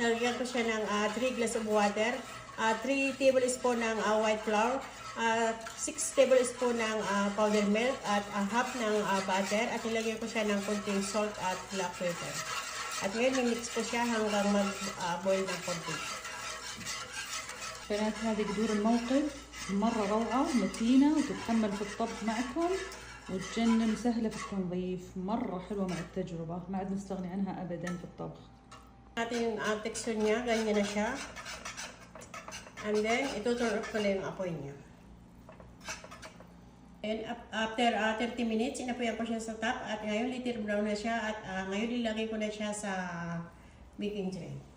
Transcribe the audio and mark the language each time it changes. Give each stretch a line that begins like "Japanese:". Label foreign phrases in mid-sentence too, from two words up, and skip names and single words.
Filipino: Nalagyan ko siya ng 3
English: glass of water,
Filipino: 3 tablespoon ng
English: white flour,
Filipino: 6 tablespoon ng
English: powdered milk,
Filipino: at half ng butter. At nilagyan ko siya ng konting salt at
English: black pepper.
Filipino: At ngayon, mix ko siya hanggang mag-boil ng konti.
Arabic: بنات هذه قدور الموقف مرة روعة متينة وتتحمل في الطبخ معكم وتجنن سهلة في التنظيف. مرة حلوة مع التجربة، ما عاد نستغني عنها أبدا في الطبخ.
Filipino: Ating texture niya, ganyan na siya.
English: And then,
Filipino: ito-turn off ko lang yung apoy niya.
English: And after 30 minutes,
Filipino: inapoyan ko siya sa top. At ngayon,
English: lighter brown
Filipino: na siya. At ngayon, ilagay ko na siya sa
English: baking tray.